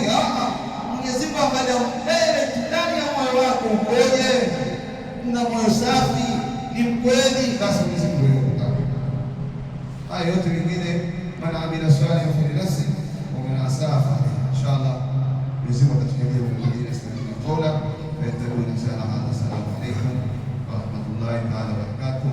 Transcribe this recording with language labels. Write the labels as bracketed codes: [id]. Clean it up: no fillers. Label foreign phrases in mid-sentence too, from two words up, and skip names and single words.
[sw] Mwenyezi Mungu angalia mbele ndani ya moyo wako ukoje. Una moyo safi, ni mkweli, basi Mwenyezi Mungu yuko. Haya yote mengine [ar] من عمل صالحا فلنفسه و من أساء فعليها. [sw] Inshallah Mwenyezi Mungu atatujalia mwingine stahili qawla wa yatabuna inshallah. [ar] السلام عليكم ورحمة الله تعالى وبركاته.